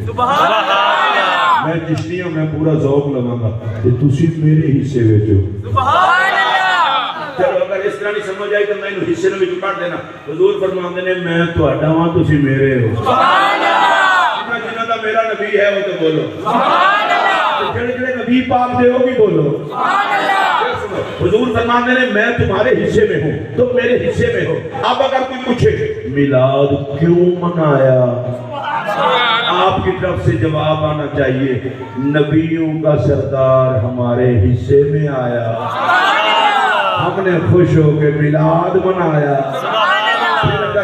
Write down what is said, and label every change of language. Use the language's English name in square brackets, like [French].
[Punjabi] سبحان اللہ. میں چشتی ہوں میں پورا ذوق لگاں گا کہ تسی میرے حصے وچ ہو. [Urdu] سبحان اللہ. چلو اگر اس طرح نہیں سمجھ آئی تو میں انہوں حصے وچ پڑھ دینا. حضور فرماتے ہیں [Punjabi] میں تہاڈا ہاں تسی میرے ہو. [Urdu] سبحان اللہ. جنہاں دا میرا نبی ہے وہ تو بولو سبحان اللہ. [Punjabi] جڑے جڑے نبی پاک دے ہو بھی بولو سبحان اللہ. [Urdu] حضور فرماتے ہیں میں تمہارے حصے میں ہوں تم میرے حصے میں ہو. اب اگر کوئی پوچھے میلاد کیوں منایا آپ کی طرف سے جواب آنا چاہیے نبیوں کا سردار ہمارے حصے میں آیا ہم نے خوش ہو کے میلاد منایا. پھر اگر